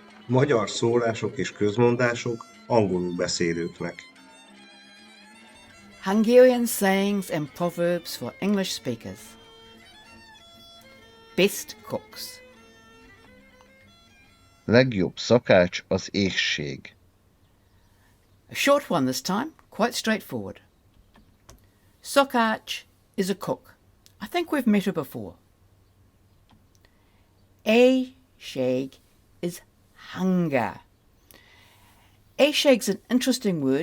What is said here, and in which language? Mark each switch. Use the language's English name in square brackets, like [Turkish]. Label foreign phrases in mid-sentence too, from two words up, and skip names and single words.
[Hungarian] Magyar szólások és közmondások angolul beszélőknek. [English] Hungarian sayings and proverbs for English speakers. Best cooks. [Hungarian] Legjobb szakács az éhség. [English] A short one this time, quite straightforward. Szakács is a cook. I think we've met her before. Éhség is hunger. Éhség's an interesting word.